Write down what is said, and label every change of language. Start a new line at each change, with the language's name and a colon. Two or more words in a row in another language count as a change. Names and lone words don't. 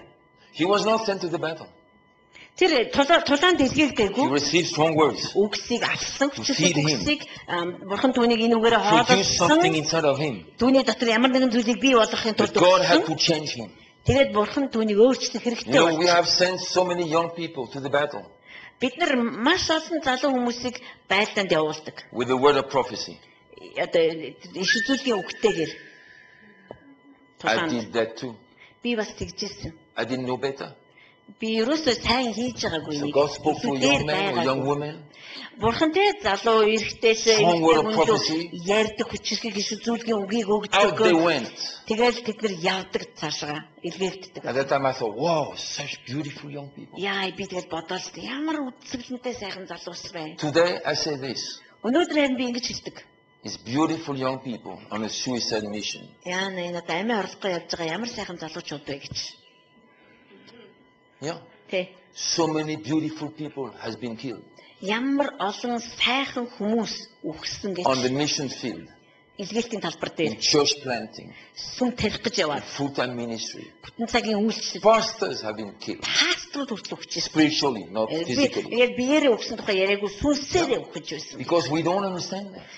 English: He was not sent to the battle.
Mongolian: Тэр тулаан
English: He
Mongolian: дэлгээлдэггүй
English: received strong words
Mongolian: үгсийг авсан
English: feed him.
Mongolian: үгсийг бурхан түүнийг энэ үгээрээ
English: produced something
Mongolian: хоололсон
English: inside of him.
Mongolian: түүний дотор ямар нэгэн зүйлийг бий болгохын But тулд
English: God had
Mongolian: өгсөн.
English: to change him.
Mongolian: Тэгээд бурхан түүнийг өөрчлөх хэрэгтэй
English: You know, we
Mongolian: байна.
English: have sent so many young people to the battle
Mongolian: Бид нар маш олон залуу хүмүүсийг байлдаанд явуулдаг.
English: with the word of prophecy.
Mongolian: Одоо иш үзүүлгийн үгтэйгээр.
English: I did that too.
Mongolian: Би бас тэгжсэн.
English: I didn't know better.
Mongolian: Би ерөөсөө сайн хийж байгаагүй So нэг.
English: God spoke to a young man or young woman.
Mongolian: Бурхан тэ залуу эрэгтэйс
English: Strong word of prophecy.
Mongolian: ярьдаг хүчрхэг иш үзүүлгийн үгийг
English: Out they
Mongolian: өгдөг.
English: went.
Mongolian: Тэгэл тэд нар явдаг цаашаа илгээгддэг.
English: At that time I thought, wow, such beautiful young people.
Mongolian: Яа би тэгэл бодоол ямар үдсгэлэнтэй сайхан залуус бай.
English: Today I say this.
Mongolian: Өнөөдөр харин би ингэж хэлдэг.
English: It's beautiful young people on a suicide mission.
Mongolian: Яа энэ одоо амиа орлохгүй явж байгаа ямар сайхан залуучууд вэ гэж. Yeah. Тэ.
English: So many beautiful people has been killed
Mongolian: Ямар олон сайхан хүмүүс үхсэн
English: on the
Mongolian: гэж
English: mission field,
Mongolian: илгээлтийн талбар in дээр
English: church planting,
Mongolian: сүм тавих гэж яваад
English: full-time ministry.
Mongolian: бүтэн цагийн үйлчлэл
English: Pastors have been killed
Mongolian: пасторууд хүртэл үхчихсэн.
English: spiritually, not Би physically.
Mongolian: яг биеэрээ үхсэн тухай яриаггүй сүнсээрээ үхэж байсан.
English: Because we don't understand that.